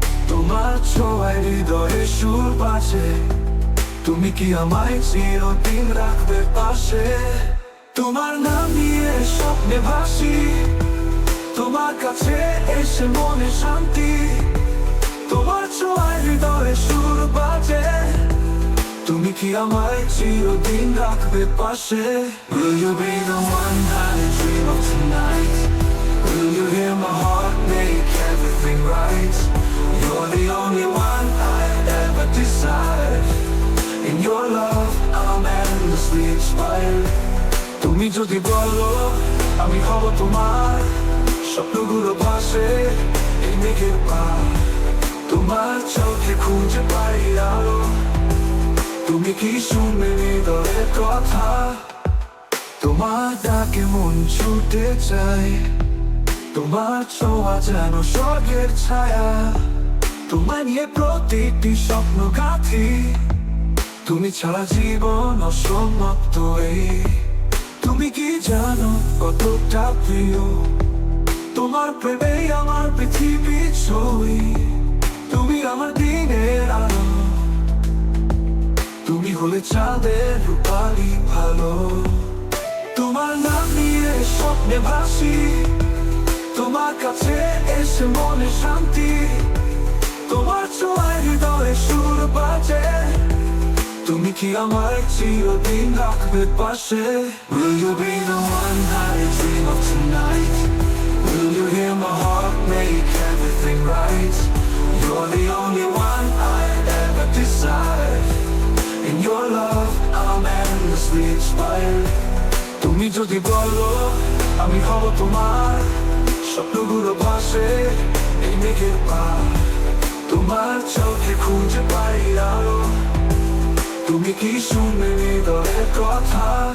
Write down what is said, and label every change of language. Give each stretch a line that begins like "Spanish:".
Bangla: তোমার ছোঁয়ায় হৃদয়ে সুর বাজে, তুমি কি আমায় চিরদিন রাখবে পাশে। তোমার নাম নিয়ে স্বপ্নে ভাসি, তোমার কাছে এসে মনে শান্তি। তোমার ছোঁয়ায় হৃদয়ে সুর বাজে, তুমি কি আমায় চিরদিন রাখবে পাশে।
English: Will you be the one that I dream of tonight? Will you hear my heart make everything right? You're the only one I'd ever desire. In your love I'm endlessly inspired.
Bangla: তুমি যদি বলো আমি হব তোমার, স্বপ্নগুলো ভাসে এই মেঘের পার। তোমার চোখে খুঁজে পাই আলো, তুমি কি শুনবে হৃদয়ের কথা। তোমার ডাকে মন ছুটে যায়, তোমার ছোঁয়া যেন স্বর্গের ছায়া। তোমায় নিয়ে প্রতিটি স্বপ্ন গাঁথি, তুমি ছাড়া জীবন অসমাপ্ত এই। তুমি কি জানো কতটা প্রিয়, তোমার প্রেমে আমার পৃথিবী ছবি। তুমি আমার দিনের আলো, তুমি হলে চাঁদের রূপালি ভালো। তোমার নাম নিয়ে স্বপ্নে ভাসি, তোমার কাছে এসে মনে শান্তি। তোমার ছোঁয়ায় হৃদয়ে সুর বাজে, তুমি কি আমায় চিরদিন রাখবে পাশে।
English: Will you be the one that I dream of tonight? Will you hear my heart make everything right? You're the only one I'd ever desire. In your love I'm endlessly inspired.
Bangla: তুমি যদি বলো আমি হব তোমার, স্বপ্নগুলো ভাসে এই মেঘের পার। তোমার চোখে খুঁজে পাই আলো, তুমি কি শুনবে হৃদয়ের কথা।